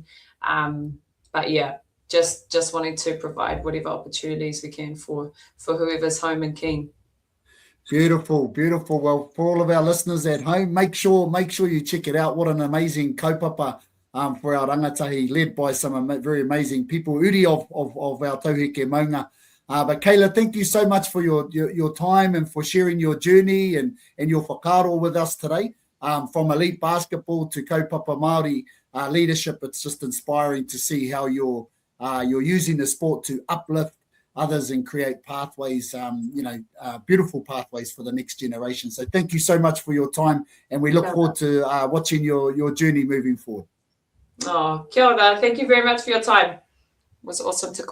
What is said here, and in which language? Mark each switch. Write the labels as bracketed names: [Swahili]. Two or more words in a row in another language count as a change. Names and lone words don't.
[English] But yeah, just wanting to provide whatever opportunities we can for whoever's home and keen. Beautiful. Well, for all of our listeners at home, make sure you check it out. What an amazing kaupapa for our rangatahi, led by some very amazing people, uri of our [Māori] tauheke maunga. [English] But Kayla, thank you so much for your time and for sharing your journey and your whakaaro with us today. From elite basketball to [Māori] kaupapa Māori [English] leadership, it's just inspiring to see how you're using the sport to uplift others and create pathways, beautiful pathways for the next generation. So thank you so much for your time, and we look forward to watching your journey moving forward. [Māori] Oh, kia ora. [English] Thank you very much for your time. It was awesome to call.